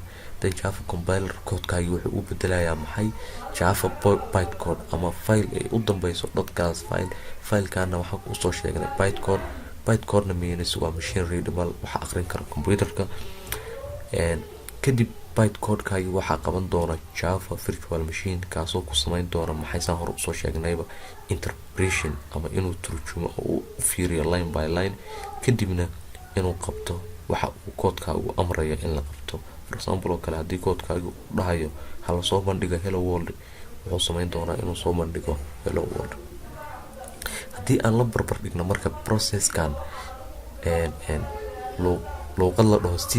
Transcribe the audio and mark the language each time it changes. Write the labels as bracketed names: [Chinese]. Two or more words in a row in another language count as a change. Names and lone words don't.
[Somali] dan Java compiler koodkaaga wuxuu u bedelayaa maxay Java bytecode ama file ay u dambayso .class filekana waxa uu soo sheegnay bytecode na means waa [English] machine readable [Somali] waxa akhrin kara computerka. kadib bytecode-kaaga waxaa qaban doona Java virtual machine kaasoo ku samayn doona maxay saan hor usoo sheegnayba interpretation ama inuu turjumo oo u fiiriyo [English] line by line [Somali] kadibna inuu qabto waxa uu koodkaagu amrayo in la qabto. [English] for example [Somali] oo kale haddii koodkaagu dhahayo hala soo bandhigo [English] hello world [Somali] wuxuu samayn doonaa inuu soo bandhigo [English] hello world. [Somali] haddii aan la barbar dhigno marka processkan luuqad la dhaho C++.